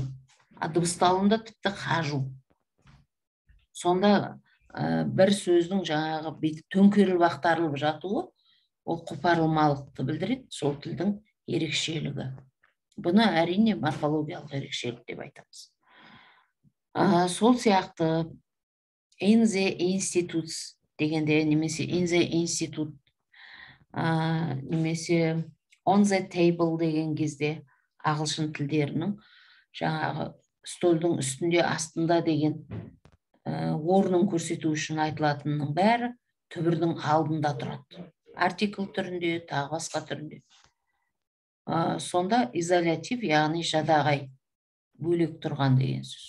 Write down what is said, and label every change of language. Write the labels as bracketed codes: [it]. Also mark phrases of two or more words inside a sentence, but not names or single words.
[kk] А дыбысталуында тіпті хажу. Сонда бір сөздің жаңағы бүйтіп төңкеріліп ақтарылып жатуы ол қопарылмалықты білдіреді, сол тілдің ерекшелігі. Бұны әрине морфологиялық ерекшелік деп айтамыз. Сол сияқты [en] in the institutes [kk] дегенде, немесе [en] in the institute, [kk] немесе [en] on the table [kk] деген кезде ағылшын тілдерінің жаңағы столдың үстінде, астында деген орнын көрсету үшін айтылатынның бәрі түбірдің алдында тұрады. Артикл түрінде, тағы басқа түрінде. Сонда изолятив, яғни жадағай, бөлек тұрған деген сөз.